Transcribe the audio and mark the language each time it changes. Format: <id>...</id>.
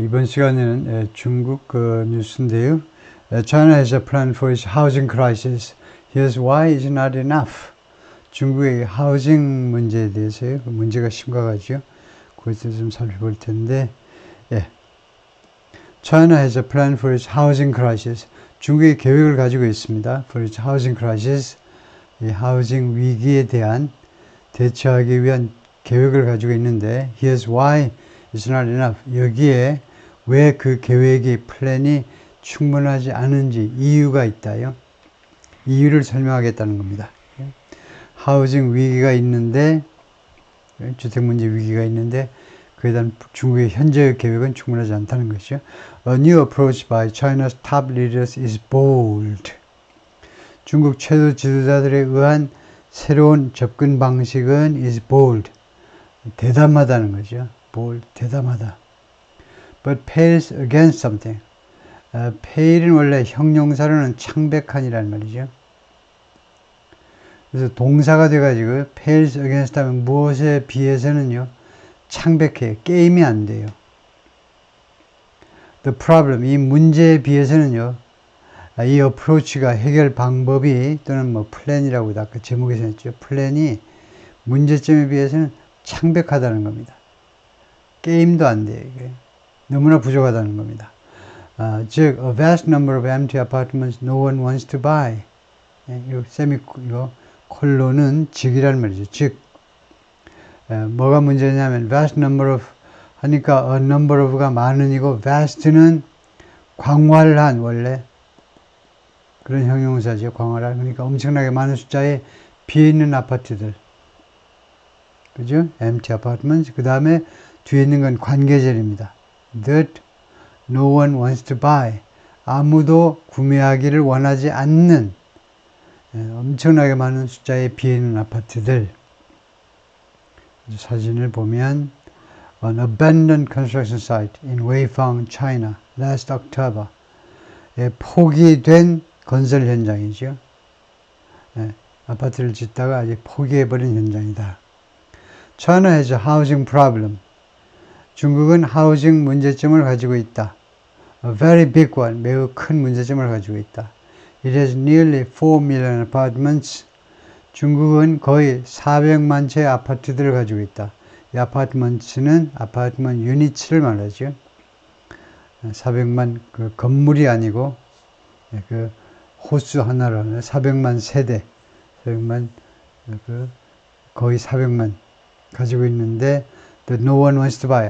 <ko>이번 시간에는 중국 뉴스인데요.</ko> <en>China has a plan for its housing crisis. Here's why it's not enough.</en> <ko>중국의 하우징 문제에 대해서요. 그 문제가 심각하죠. 그것을 좀 살펴볼 텐데, 예.</ko> <en>China has a plan for its housing crisis.</en> <ko>중국이 계획을 가지고 있습니다.</ko> <en>For its housing crisis.</en> <ko>이 하우징 위기에 대한 대처하기 위한 계획을 가지고 있는데,</ko> <en>here's why it's not enough.</en> <ko>여기에 왜 그 계획이 플랜이 충분하지 않은지 이유가 있다요. 이유를 설명하겠다는 겁니다. 하우징 위기가 있는데, 주택 문제 위기가 있는데 그에 대한 중국의 현재의 계획은 충분하지 않다는 것이죠.</ko> <en>A new approach by China's top leaders is bold.</en> <ko>중국 최고 지도자들에 의한 새로운 접근 방식은</ko> <en>is bold.</en> <ko>대담하다는 거죠. bold, 대담하다.</ko> <en>But pales against something.</en> <ko>pale은 원래 형용사로는 창백한이라는 말이죠. 그래서 동사가 돼가지고 pales against 하면 무엇에 비해서는요, 창백해요. 게임이 안 돼요.</ko> <en>The problem,</en> <ko>이 문제에 비해서는요, 이 어프로치가 해결 방법이 또는 뭐 플랜이라고도 아까 제목에서 했죠. 플랜이 문제점에 비해서는 창백하다는 겁니다. 게임도 안 돼요. 이게. 너무나 부족하다는 겁니다. 즉,</ko> <en>a vast number of empty apartments no one wants to buy.</en> <ko>이거 콜론은 즉이라는 말이죠. 즉, 뭐가 문제냐면 vast number of 하니까 a number of가 많은이고 vast는 광활한 원래 그런 형용사죠. 광활한. 그러니까 엄청나게 많은 숫자의 비어있는 아파트들. 그죠?</ko> <en>empty apartments.</en> <ko>그 다음에 뒤에 있는 건 관계절입니다.</ko> <en>That no one wants to buy.</en> <ko>아무도 구매하기를 원하지 않는 엄청나게 많은 숫자의 비어있는 아파트들. 사진을 보면</ko> <en>An abandoned construction site in Weifang, China, last October.</en> <ko>포기된 건설 현장이죠. 아파트를 짓다가 아직 포기해버린 현장이다.</ko> <en>China has a housing problem.</en> <ko>중국은 하우징 문제점을 가지고 있다.</ko> <en>A very big one.</en> <ko>매우 큰 문제점을 가지고 있다.</ko> <en>It has nearly 4 million apartments.</en> <ko>중국은 거의 400만 채의 아파트들을 가지고 있다. 이 아파트먼트는 아파트먼트 유니츠를 말하죠. 400만 그 건물이 아니고 그 호수 하나로 400만 세대, 400만 그 거의 400만 가지고 있는데</ko> <en>no one wants to buy.</en>